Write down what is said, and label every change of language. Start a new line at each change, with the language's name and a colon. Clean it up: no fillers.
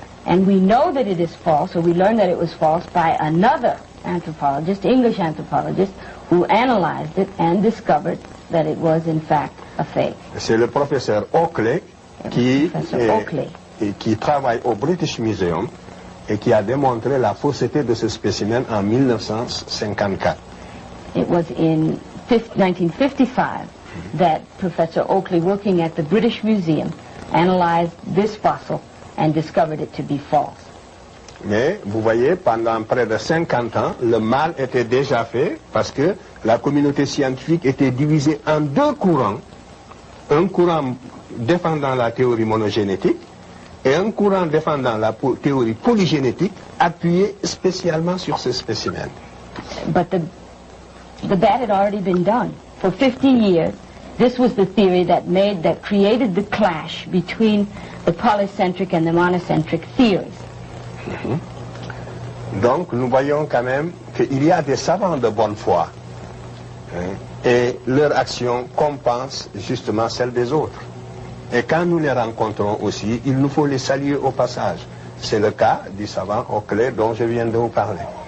English: And we know that it is false, or we learned that it was false by another anthropologist, English anthropologist, who analyzed it and discovered that it was in fact a fake.
French: C'est le professeur Oakley qui travaille au British Museum et qui a démontré la fausseté de ce spécimen en 1954.
English: It was in 1955 that Professor Oakley, working at the British Museum, analyzed this fossil and discovered it to be false.
French: Mais vous voyez, pendant près de 50 ans, le mal était déjà fait parce que la communauté scientifique était divisée en deux courants. Un courant défendant la théorie monogénétique et un courant défendant la théorie polygénétique appuyé spécialement sur ce spécimen.
English: But the bad had already been done. For 50 years, this was the theory that created the clash between the polycentric and the monocentric theories.
French: Donc nous voyons quand même qu'il y a des savants de bonne foi et leur action compense justement celle des autres. Et quand nous les rencontrons aussi, il nous faut les saluer au passage. C'est le cas du savant Oakley dont je viens de vous parler.